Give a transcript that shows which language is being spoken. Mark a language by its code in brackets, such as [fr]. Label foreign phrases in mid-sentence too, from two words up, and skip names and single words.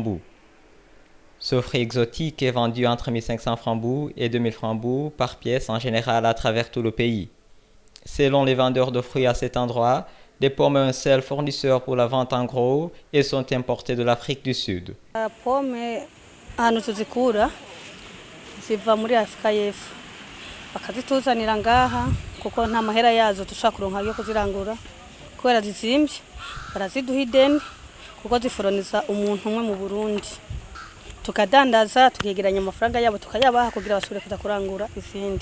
[fr] Ce fruit exotique est vendu entre 1 500 francs et 2 000 francs par pièce en général à travers tout le pays. Selon les vendeurs de fruits à cet endroit, les pommes ont un seul fournisseur pour la vente en gros et sont importées de l'Afrique du Sud. [rn] La pomme ziva muri Afrika y'Epfo bakazituzanira ngaha kuko nta mahera yazo dushaka kuronka yo kuzirangura kubera zizimvye baraziduha ideni kuko zifuroniza umuntu umwe mu Burundi tukadandaza tukegeranya amafaranga yabo tukayabaha kugira basubire kuza kurangura izindi.